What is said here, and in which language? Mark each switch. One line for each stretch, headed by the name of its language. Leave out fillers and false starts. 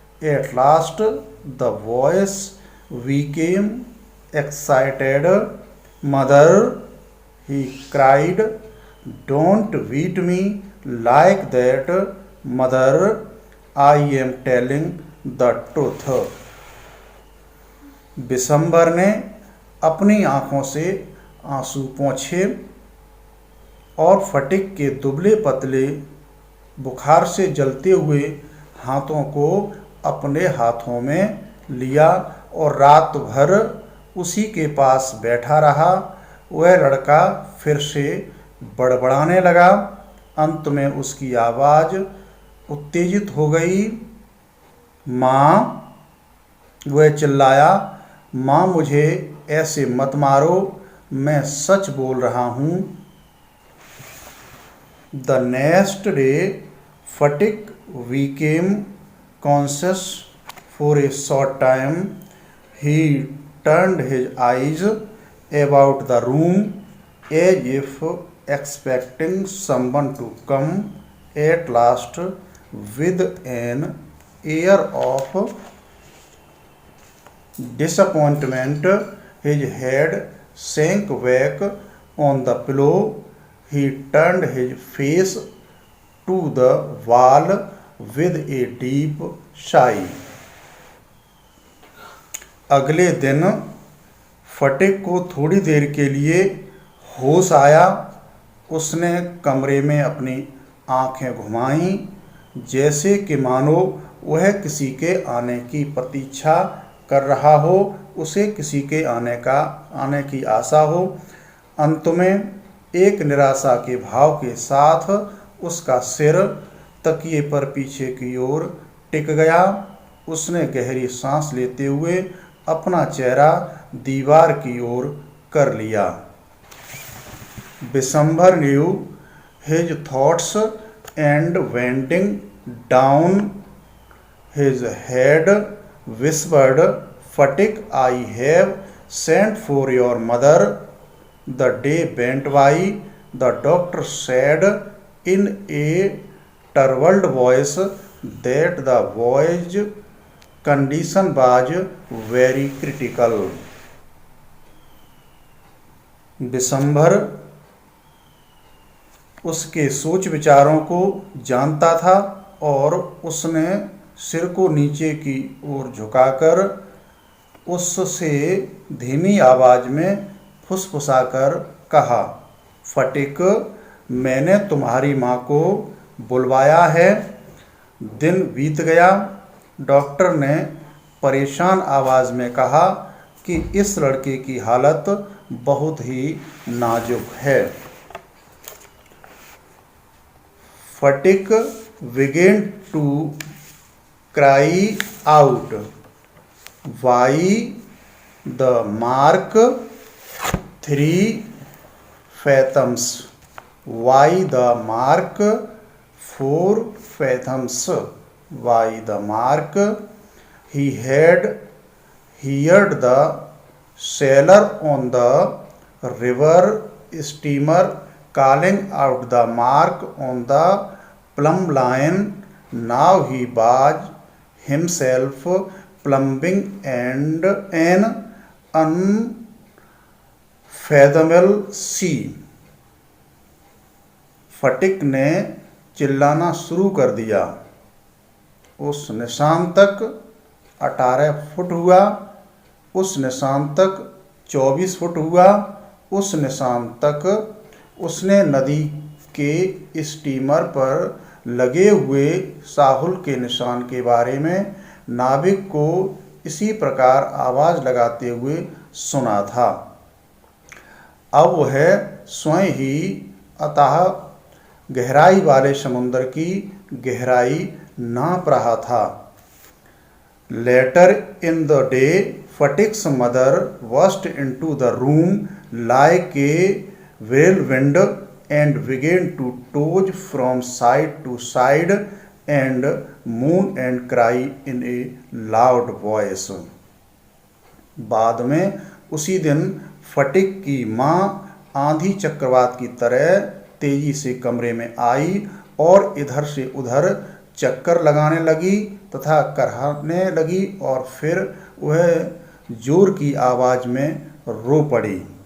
English: At last the voice became excited. Mother, he cried, don't beat me like that. Mother, I am telling the truth.
Hindi: Vishambhar ने अपनी आंखों से आंसू पोंछे और फटिक के दुबले पतले बुखार से जलते हुए हाथों को अपने हाथों में लिया और रात भर उसी के पास बैठा रहा। वह लड़का फिर से बड़बड़ाने लगा। अंत में उसकी आवाज़ उत्तेजित हो गई। माँ, वह चिल्लाया, माँ, मुझे ऐसे मत मारो, मैं सच बोल रहा हूँ।
English: The next day, Fatik became conscious for a short time. He turned his eyes about the room as if expecting someone to come. At last, with an air of disappointment, his head sank back on the pillow. He turned his face to the wall with a deep sigh.
Hindi: अगले दिन फटिक को थोड़ी देर के लिए होश आया। उसने कमरे में अपनी आंखें घुमाईं, जैसे कि मानो वह किसी के आने की प्रतीक्षा कर रहा हो, उसे किसी के आने की आशा हो। अंत में एक निराशा के भाव के साथ उसका सिर तकिए पर पीछे की ओर टिक गया। उसने गहरी सांस लेते हुए अपना चेहरा दीवार की ओर कर लिया।
English: Bishambhar knew his thoughts and bending down his head whispered Fatik, I have sent for your mother. The day went by. The doctor said in a troubled voice that the boy's condition was very critical.
Hindi: Vishambhar उसके सोच विचारों को जानता था और उसने सिर को नीचे की ओर झुकाकर उससे धीमी आवाज में फुसफुसाकर कहा, फटिक, मैंने तुम्हारी माँ को बुलवाया है। दिन बीत गया। डॉक्टर ने परेशान आवाज में कहा कि इस लड़के की हालत बहुत ही नाजुक है।
English: Phatik began to cry out. Why the mark 3 fathoms? Why the mark 4 fathoms? Why the mark? He had heard the sailor on the river steamer calling out the mark on the plumb line. Now he was himself plumbing and an unfathomable sea.
Hindi: फटिक ने चिल्लाना शुरू कर दिया। उस निशान तक 18 foot हुआ, उस निशान तक 24 फुट हुआ, उस निशान तक उसने नदी के स्टीमर पर लगे हुए साहुल के निशान के बारे में नाविक को इसी प्रकार आवाज लगाते हुए सुना था। अब वह स्वयं ही अतः गहराई वाले समुद्र की गहराई नाप रहा था।
English: Later in the day, Fatik's mother burst into the room like a whirlwind and began to toss from side to side and moan and cry in a loud voice.
Hindi: बाद में उसी दिन फटिक की माँ आंधी चक्रवात की तरह तेजी से कमरे में आई और इधर से उधर चक्कर लगाने लगी तथा कराहने लगी और फिर वह जोर की आवाज में रो पड़ी।